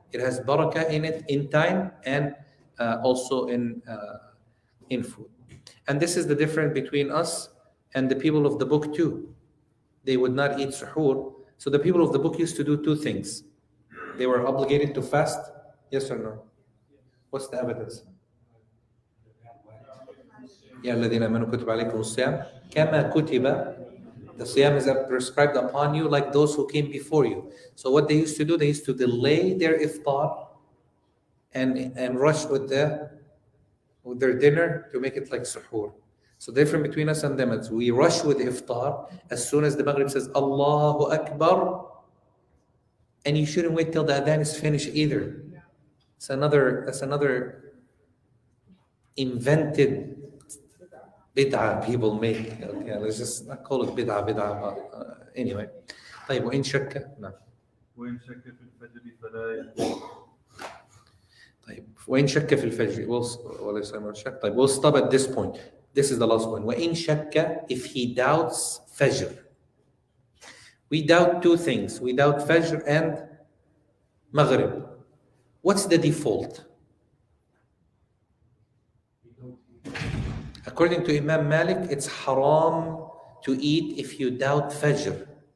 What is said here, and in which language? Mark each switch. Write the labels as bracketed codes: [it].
[en] It has barakah in it, in time, and also in food. And this is the difference between us and the people of the book too. They would not eat suhoor. So the people of the book used to do 2 things. They were obligated to fast. Yes or no? What's the evidence? [ar] يا الذين آمنوا كتب عليكم الصيام كما كتب [en] The siyam is prescribed upon you like those who came before you. So what they used to do, they used to delay their iftar and rush with their dinner to make it like suhoor. So the difference between us and them is we rush with iftar as soon as the Maghrib says Allahu Akbar, and you shouldn't wait till the adhan is finished either. That's another invented bid'ah people make. Okay, let's just not call it bid'ah, but anyway. [ar] طيب وإن شك نعم. وإن شك في الفجر فلا طيب وإن شك في الفجر طيب [en] we'll stop at this point. This is the last one. [ar] وإن شك, [en] if he doubts fajr. We doubt two things. We doubt fajr and maghrib. What's the default? According to Imam Malik, it's haram to eat if you doubt fajr.